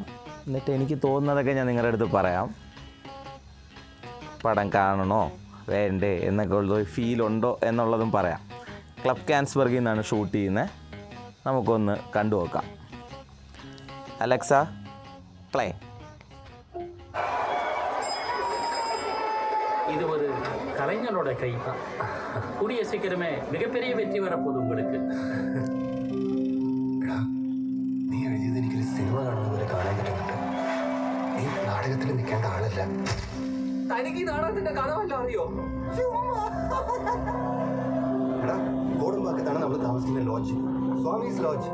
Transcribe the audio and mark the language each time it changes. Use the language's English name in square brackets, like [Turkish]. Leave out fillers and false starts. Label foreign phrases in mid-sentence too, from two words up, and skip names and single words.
[Malayalam] എന്നിട്ട് എനിക്ക് തോന്നുന്നതൊക്കെ ഞാൻ നിങ്ങളുടെ അടുത്ത് പറയാം. പടം കാണണോ വേണ്ടേ എന്നൊക്കെ ഉള്ളൊരു ഫീലുണ്ടോ എന്നുള്ളതും പറയാം. ക്ലബ് കാൻസ്ബർഗിൽ നിന്നാണ് ഷൂട്ട് ചെയ്യുന്നത്. നമുക്കൊന്ന് കണ്ടു നോക്കാം. അലക്സ പ്ലേ. [Tamil] இது ஒரு கலைஞனோட கை தான். கூடிய சீக்கிரமே மிகப்பெரிய வெற்றி வரப்போகுது உங்களுக்கு. [Malayalam] നീ എഴുതിയത് എനിക്കൊരു സിനിമ കാണുന്ന പോലെ കാണാൻ പറ്റുന്നുണ്ട്. നീ നാടകത്തിൽ നിൽക്കേണ്ട ആളല്ല. തനിക്ക് ഈ നാടകത്തിന്റെ കഥവല്ല അറിയോ? എടാ, കോടമ്പാക്കത്താണ് നമ്മൾ താമസിക്കുന്ന ലോഡ്ജ്, സ്വാമീസ് ലോഡ്ജ്.